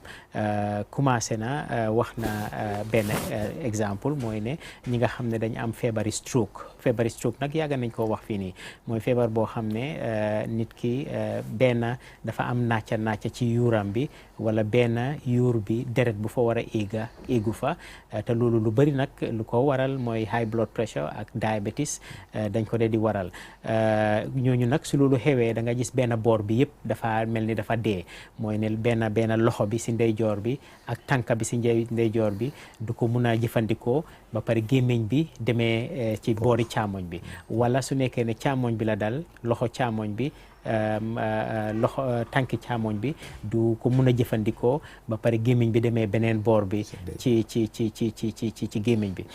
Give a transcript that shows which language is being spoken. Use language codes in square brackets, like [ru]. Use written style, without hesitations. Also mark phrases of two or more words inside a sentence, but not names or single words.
[wo] Commencé na wax na benn exemple, mooy ne ñi nga xam ne dañ am feebari stroke nag yàgg nañ koo wax fii nii, mooy feebar boo xam ne nit ki benn dafa am nàcca ci yuuram bi, wala benn yuur bi deret bu fa war a éegu fa, te loolu lu bari nag lu ko waral mooy [en] high blood pressure [wo] ak diabetes dañ ko dee di waral. ñooñu nag su loolu xewee da nga gis benn boor bi yëpp dafa mel ni dafa dee, mooy ne benn loxo bi si ndeyjoor bi ak tànka bi si ndeyjoor bi du ko mun a jëfandikoo, ba pare gémmiñ bi demee ci boori càmmoñ bi, wala su nekkee ne càmmoñ bi la dal, loxo càmmoñ bi tànki càmmoñ bi du ko mun a jëfandikoo, ba pare gémmiñ bi demee beneen boor bi ci gémmiñ bi.